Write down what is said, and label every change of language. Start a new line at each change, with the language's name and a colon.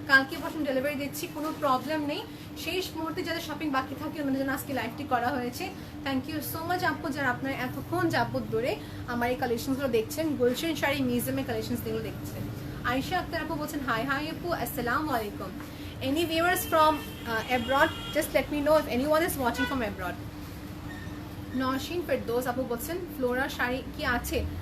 Bangla: কালকে বসুন ডেলিভারি দিচ্ছি, কোনো প্রবলেম নেই। শেষ মুহূর্তে যাদের শপিং বাকি থাকে, ওনাদের জন্য আজকে লাইভটি করা হয়েছে। থ্যাংক ইউ সো মাচ আপু, যারা আপনার এতক্ষণ যাবত ধরে আমার এই কালেকশনগুলো দেখছেন, গুলশান শাড়ি মিউজিয়ামের কালেকশনসগুলো দেখছেন। আয়েশা আক্তার আপু বলছেন হাই হাই আপু, আসসালামু আলাইকুম।
English: Any viewers from abroad, just let me know if anyone is watching from abroad.
Bangla: Nowshin Ferdous আপু বলছেন ফ্লোরা শাড়ি কি আছে?